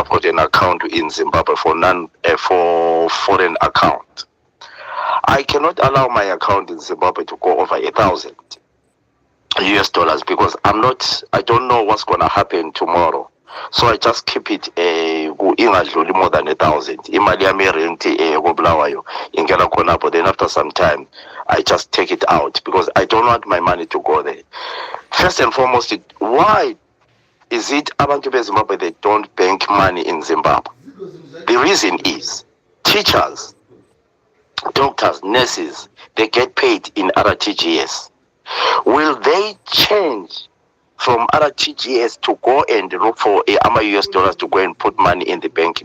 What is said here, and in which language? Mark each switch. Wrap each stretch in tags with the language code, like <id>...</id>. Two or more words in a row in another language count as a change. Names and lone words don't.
<en>I've got an account in Zimbabwe for foreign account. I cannot allow my account in Zimbabwe to go over $1,000 US because I don't know what's gonna happen tomorrow. So I just keep it ingadluli more than 1,000.</en> <nd>Imali yami rent Bulawayo ingena khona,</nd> <en>but then after some time I just take it out because I don't want my money to go there. First and foremost, why is it</en> <nd>abantu beZimbabwe</nd> <en>they don't bank money in Zimbabwe? The reason is teachers, doctors, nurses, they get paid in RTGS. Will they change from RTGS to go and look for US dollars to go and put money in the bank?</en>